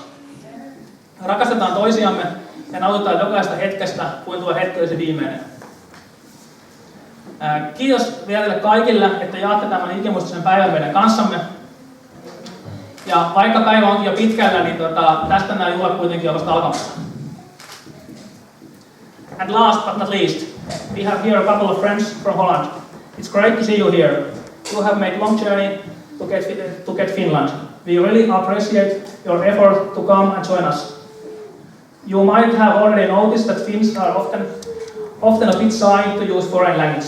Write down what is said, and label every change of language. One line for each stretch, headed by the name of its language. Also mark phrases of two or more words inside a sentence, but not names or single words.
Finnish: Rakastetaan toisiamme ja nautitaan jokaista hetkestä, kuin tuo hetki olisi viimeinen. Kiitos vielä teille kaikille, että jaatte tämän ikimuistoisen päivän meidän kanssamme. Ja vaikka päivä onkin jo pitkällä, niin tästä nämä juhlat kuitenkin on vasta alkamassa.
English: And last but not least, we have here a couple of friends from Holland. It's great to see you here. You have made a long journey to get Finland. We really appreciate your effort to come and join us. You might have already noticed that Finns are often a bit shy to use foreign language.